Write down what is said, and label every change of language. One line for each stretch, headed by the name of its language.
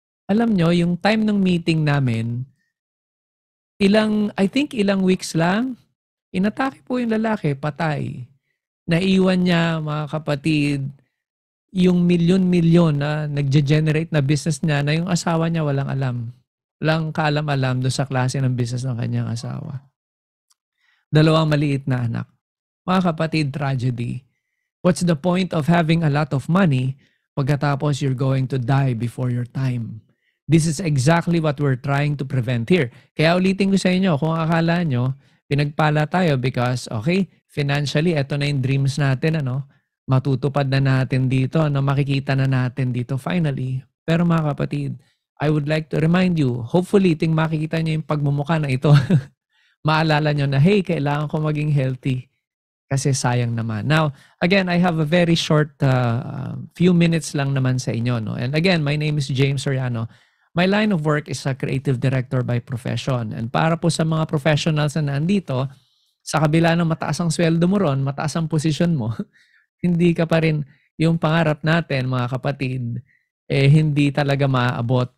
Filipino: Alam nyo, yung time ng meeting namin,
English: I think
Filipino: ilang weeks lang, inatake po yung lalaki, patay. Naiwan niya, mga kapatid, yung milyon-milyon na nagge-generate na business niya na yung asawa niya walang alam. Walang kaalam-alam doon sa klase ng business ng kanyang asawa. 2 maliit na anak. Mga kapatid, tragedy.
English: What's the point of having a lot of money
Filipino: pagkatapos
English: you're going to die before your time? This is exactly what we're trying to prevent here.
Filipino: Kaya ulitin ko sa inyo, kung akala nyo, pinagpala tayo because, okay,
English: financially,
Filipino: eto na yung dreams natin, ano? Matutupad na natin dito, ano? Makikita na natin dito finally. Pero mga kapatid,
English: I would like to remind you, hopefully,
Filipino: makikita nyo yung pagmumukha na ito. Maalala nyo na,
English: hey,
Filipino: kailangan ko maging healthy. Kasi sayang naman.
English: Now, again, I have a very short few minutes
Filipino: lang naman sa inyo.
English: No? And again, my name is James Soriano. My line of work is a creative director by profession.
Filipino: And para po sa mga professionals na nandito, sa kabila ng mataas ang sweldo mo ron, mataas ang posisyon mo, hindi ka pa rin yung pangarap natin, mga kapatid, hindi talaga maaabot.